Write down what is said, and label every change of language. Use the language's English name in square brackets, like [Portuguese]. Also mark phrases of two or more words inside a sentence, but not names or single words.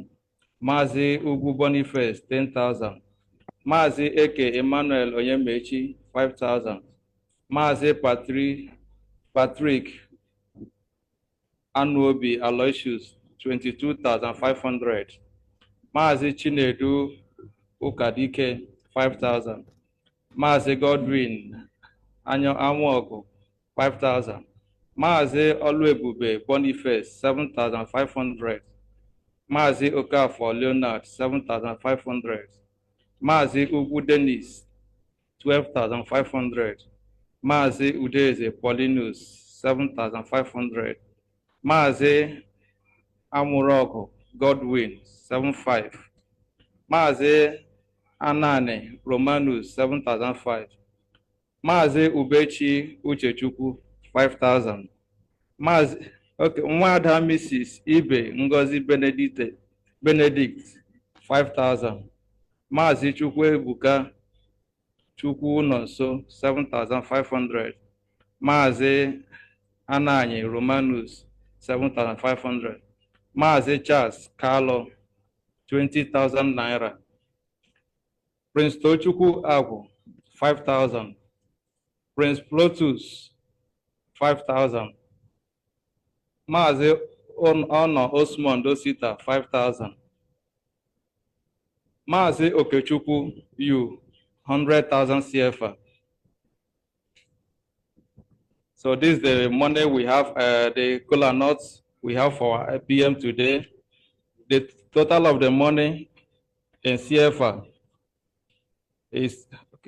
[Igbo] Mazi Ugu Boniface, 10,000. Mazi Eke Emmanuel Onyemechi, 5,000. Mazi Patrick Anuobi Aloysius, 22,500. Mazi Chinedu Ukadike, 5,000. Mazi Godwin Anwogu, 5,000. Mazi Oluebube Boniface, 7,500. Mazi Okafor Leonard, 7,500. Mazi Ugu Dennis, 12,500. Mazi Udeze Paulinus, 7,500. Mazi Amurogo Godwin, 7,500. Mazi Anane Romanus, 7,500. Mazi Ubechi Uchechukwu, 5,000. Mazi Nwada Mrs. Ibe Ngozi Benedict, 5,000. Mazi Chukwuebuka Chukwu Nonso, 7,500. Mazi Ananye Romanus, 7,500. Mazi Charles Carlo, 20,000 naira. Prince Tochukwu Agwu, 5,000. Prince Plotus, 5,000. Mazi Ono Osmond Osita, 5,000. Mazi Okechukwu U, 100,000 CFA. [English] So this is the money we have, the kola nuts we have for our PM today. The total of the money in CFA is okay.